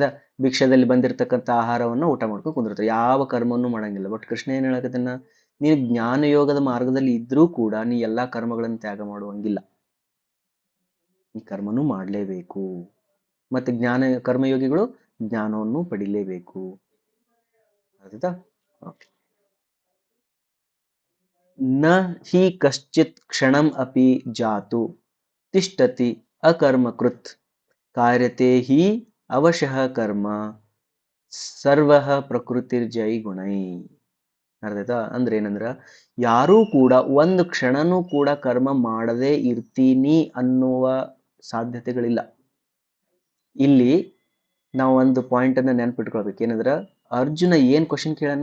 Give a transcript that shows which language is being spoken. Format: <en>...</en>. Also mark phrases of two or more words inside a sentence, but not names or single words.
<kn>ಭಿಕ್ಷದಲ್ಲಿ ಬಂದಿರತಕ್ಕಂಥ ಆಹಾರವನ್ನು ಊಟ ಮಾಡ್ಕೊಂಡು ಕುಂದಿರ್ತಾರೆ, ಯಾವ ಕರ್ಮವನ್ನು ಮಾಡಂಗಿಲ್ಲ. ಬಟ್ ಕೃಷ್ಣ ಏನ್ ಹೇಳಕತ್ತನ್ನ, ನೀನು ಜ್ಞಾನ ಯೋಗದ ಮಾರ್ಗದಲ್ಲಿ ಇದ್ರೂ ಕೂಡ ನೀ ಎಲ್ಲಾ ಕರ್ಮಗಳನ್ನು ತ್ಯಾಗ ಮಾಡುವಂಗಿಲ್ಲ, ಈ ಕರ್ಮನೂ ಮಾಡಲೇಬೇಕು. ಮತ್ತೆ ಕರ್ಮಯೋಗಿಗಳು ಜ್ಞಾನವನ್ನು ಪಡಿಲೇಬೇಕು. ಆಯ್ತಾ?</kn> <sa>ನ ಹಿ ಕಶ್ಚಿತ್ ಕ್ಷಣಂ ಅಪಿ ಜಾತು ತಿಷ್ಟತಿ ಅಕರ್ಮಕೃತ್ ಕಾರ್ಯತೆ ಹಿ ಅವಶಃ ಕರ್ಮ ಸರ್ವಃ ಪ್ರಕೃತಿರ್ಜೈ ಗುಣೈ.</sa> <kn>ಅರ್ಥಾಯ್ತಾ? ಅಂದ್ರೆ ಏನಂದ್ರ, ಯಾರೂ ಕೂಡ ಒಂದು ಕ್ಷಣನೂ ಕೂಡ ಕರ್ಮ ಮಾಡದೇ ಇರ್ತೀನಿ ಅನ್ನುವ ಸಾಧ್ಯತೆಗಳಿಲ್ಲ. ಇಲ್ಲಿ ನಾವು ಒಂದು ಪಾಯಿಂಟ್ ಅನ್ನ ನೆನ್ಪಿಟ್ಕೊಳ್ಬೇಕು. ಏನಂದ್ರ, ಅರ್ಜುನ ಏನ್ ಕ್ವಶನ್ ಕೇಳನ?</kn>